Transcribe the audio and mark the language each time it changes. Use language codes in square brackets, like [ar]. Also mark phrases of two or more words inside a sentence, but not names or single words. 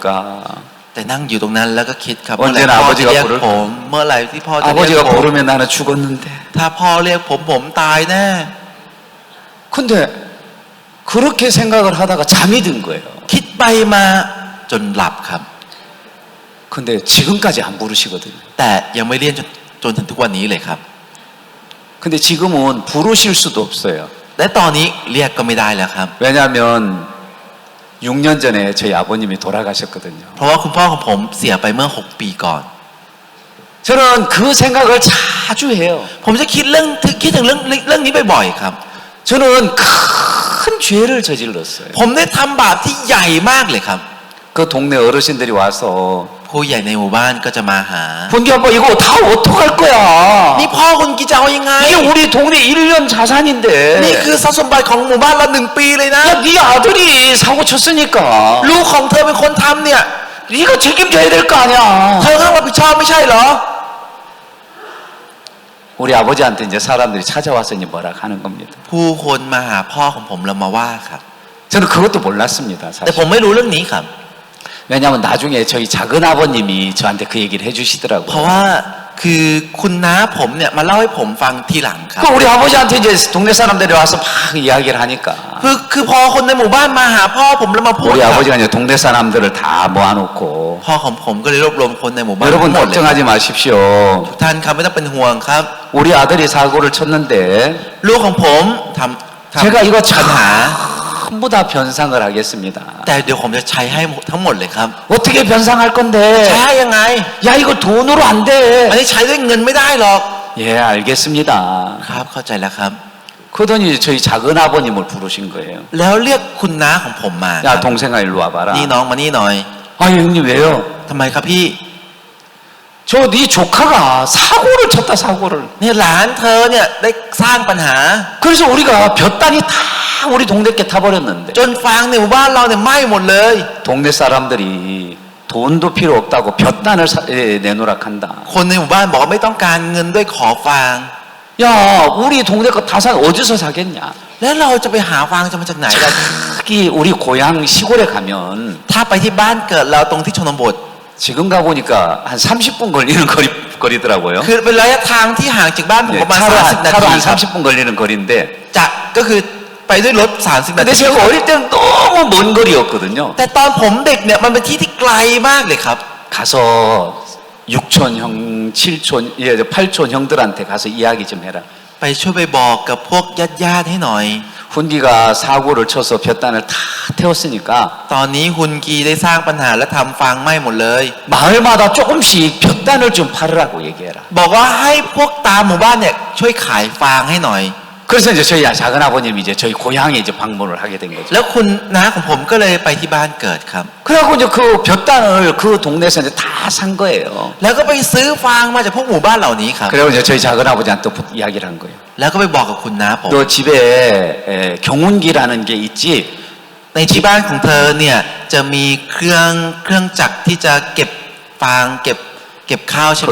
[th] แต่นั่งอยู่ตรงนั้นแล้วก็คิดครับ [ko] 언제나 [th] เมื่อไหร่พ่อจะเรียก [ko] 아버지가 [th] ผมเมื่อไหร่ที่พ่อจะเรียก [ko] 아버지가 [th] ผม [ko] 부르면 나는 죽었는데. [th] ถ้าพ่อเรียกผมตายแน่ [ko] 근데 그렇게 생각을 하다가 잠이 든 거예요. [th] คิดไปมาจนหลับครับ [ko] 근데 지금까지 안 부르시거든요. [th] แต่ยังไม่เรียนจนถึงทุกวันนี้เลยครับ [ko] 근데 지금은 부르실 수도 없어요. [th] และตอนนี้เรียกก็ไม่ได้แล้วครับ [ko] 왜냐하면 6년 전에 저희 아버님이 돌아가셨거든요. [th] เพราะว่าคุณพ่อของผมเสียไปเมื่อ6 ปีก่อน [ko] 저는 그 생각을 자주 해요. [th] ผมจะคิดถึงเรื่องนี้บ่อยๆครับ [ko] 저는 큰 죄를 저질렀어요. [th] ผมได้ทำบาปที่ใหญ่มากเลยครับ [ko] 그 동네 어르신들이 와서 [th] ผู้ใหญ่ในหมู่บ้านก็จะมาหา [ko] 본기 아빠 이거 다 어떡할 거야? [th] นี่พ่อคุณกิจจะเอายังไง [ko] 이게 우리 동네 1년 자산인데. [th] นี่คือทรัพย์สมบัติของหมู่บ้านเรา1 ปีเลยนะ [ko] 야, 네 아들이 사고 쳤으니까 [th] ลูกของเธอเป็นคนทำเนี่ย [ko] 네가 책임져야 될 거 [th] เธ [ko] 아니야. [th] อต้องรับผิดชอบไม่ใช่เหรอ [ko] 우리 아버지한테 이제 사람들이 찾아와서 이제 뭐라 하는 겁니다. [th] ผู้คนมาหาพ่อของผมแล้วมาว่าครับ [ko] 저는 그것도 몰랐습니다. [th] แต่ [ko] 사실. [th] ผมไม่รู้เรื่องนี้ครับ [ko] 왜냐하면 나중에 저희 작은 아버님이 저한테 그 얘기를 [th] เพราะ [ko] 해주시더라고요. [th] ว่าคือคุณน้าผมเนี่ยมาเล่าให้ผมฟังทีหลังครับ [ko] 그 우리 아버지한테 이제 동네 사람들이 와서 막 이야기를 하니까 [th] คือพอคนในหมู่บ้านมาหาพ่อผมแล้วมาพูด [ko] 우리 [th] ครับ [ko] 아버지가 이제 동네 사람들을 다 모아놓고 [th] พ่อของผมก็เลยรวบรวมคนในหมู่บ้าน [ko] 여러분 [th] ทั้งหมดเลย [ko] 걱정하지 마십시오. [th] ทุกท่านครับไม่ต้องเป็นห่วงครับ [ko] 우리 아들이 사고를 쳤는데 [th] ลูกของผมทำ [ko] 제가 이거 [th] ปัญหา [ko] 전부 다 변상을 하겠습니다. [th] แต่เดี๋ยวผมจะใช้ให้ทั้งหมดเลยครับ [ko] 어떻게 변상할 [th] ใช้ [ko] 건데? [th] ให้ยังไง [ko] 야 이거 돈으로 안 [th] อัน [ko] 돼. [th] นี้ใช้ด้วยเงินไม่ได้หรอก [ko] 예 알겠습니다. [th] ครับเข้าใจแล้วครับ [ko] 그러더니 저희 작은 아버님을 부르신 거예요. [th] แล้วเรียกคุณน้าของผมมาค [ko] 야 [th] รับ [ko] 동생아 일로 와봐라. [th] นี่น้องมานี่หน่อย [ko] 아 형님 왜요? [th] ทำไมครับพี่ [ko] 저 네 조카가 사고를 쳤다 사고를. [th] เนี่ยหลานเธอเนี่ยได้สร้างปัญหา [ko] 그래서 우리가 볕단이 다 우리 동네께 타버렸는데 [th] จนฟางในหมู่บ้านเราเนี่ยไหม้หมดเลย [ko] 동네 사람들이 돈도 필요 없다고 볕단을 내놓으라 한다. [th] คนในหมู่บ้านบอกว่าไม่ต้องการเงินด้วยขอฟาง [ko] 야 우리 동네 거 다 사 어디서 사겠냐? [th] แล้วเราจะไปหาฟางจะมาจากไหนล่ะ [ko] 특히 우리 고향 시골에 가면 [th] ถ้าไปที่บ้านเกิดเราตรงที่ชนบท [ko] 지금 가 보니까 한 30분 걸리는 거리더라고요. [th] คือเป็นระยะทางที่ห่างจากบ้านผม [ko] 예, [th] ประมาณ [ko] 차로 [th] 30 นา [ko] 차로 [th] ที [ko] 한 [th] ครับ [ko] 30분 걸리는 거리인데 [th] จะก็คือไปด้วยรถ30 นา [ko] 근데 [th] ที [ko] 제가 어릴 때는 너무 먼 거리였거든요. [th] แต่ตอนผมเด็กเนี่ยมันเป็นที่ที่ไกลมากเลยครับ [ko] 가서 6촌 형, 7촌, 8촌 형들한테 가서 이야기 좀 해라. [th] ไปช่วยไปบอกกับพวกญาติๆให้หน่อย [ko] 훈기가 사고를 쳐서 볕단을 다 태웠으니까 [th] ตอนนี้ฮุนกีได้สร้างปัญหาและทำฟางไหม้หมดเลย [ko] 마을마다 조금씩 볕단을 좀 팔으라고 얘기해라. [th] บอกว่าให้พวกตามหมู่บ้านเนี่ยช่วยขายฟางให้หน่อย [ko] 그래서 이제 저희 작은 아버님이 이제 저희 고향에 이제 방문을 하게 된 거죠. [th] แล้วคุณน้าของผมก็เลยไปที่บ้านเกิดครับ [ko] 그래갖고 이제 그 볕단을 그 동네에서 이제 다 산 거예요. [th] แล้วก็ไปซื้อฟางมาจากพวกหมู่บ้านเหล่านี้ครับ [ko] 그리고 이제 저희 작은 아버지한테 또 이야기를 한 거예요. [th] แล้วก็ไปบอกกับคุณน้าผม [ko] 너 집에 경운기라는 게 있지? [th] ในที่บ้านของเธอเนี่ยจะมีเครื่องจักรที่จะเก็บฟางเก็บข้าวใช่ไหม